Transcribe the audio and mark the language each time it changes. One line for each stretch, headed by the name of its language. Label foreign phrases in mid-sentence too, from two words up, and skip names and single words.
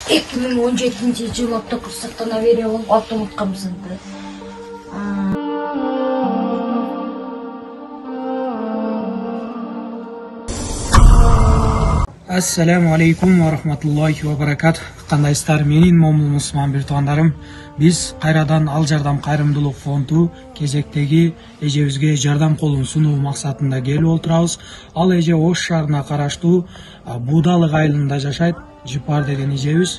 Kyrgyz: 2017-жылы курсаттан авария болуп автоматка мызынды.
Arabic: السلام عليكم ورحمة الله وبركاته.
Kyrgyz: Кандайсыздар, менин момун мусулман бир туугандарым. Биз кайрадан Ал Жардам кайрымдуулук фонду кезектеги эжебизге жардам колун сунуу максатында келип отурабыз. Ал эже Ош шаарына караштуу Будалык айылында жашайт. Жипар деген эжебиз.